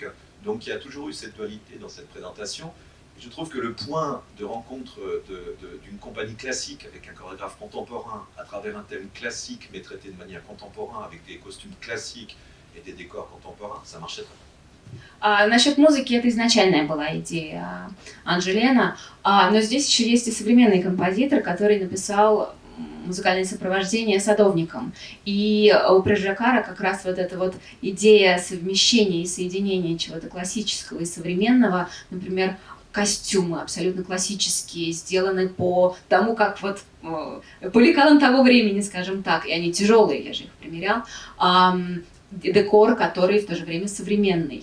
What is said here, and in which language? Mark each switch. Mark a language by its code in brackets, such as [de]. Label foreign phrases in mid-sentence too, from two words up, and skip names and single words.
[fr] Donc il y a toujours eu cette dualité dans cette présentation. Je trouve que le point de rencontre d'une compagnie classique avec un chorégraphe contemporain à travers un thème classique mais traité de manière contemporaine avec des costumes classiques et des décors contemporains, ça marchait très bien. [ru] Насчет музыки это изначальная была идея Анджелена, но здесь еще есть и современный композитор, который написал музыкальное сопровождение садовникам. И у Приджакара как раз вот эта вот идея совмещения и соединения чего-то классического и современного, например, костюмы абсолютно классические, сделаны по тому, как вот по лекалам того времени, скажем так, и они тяжелые, я же их примерял, декор, который в то же время современный.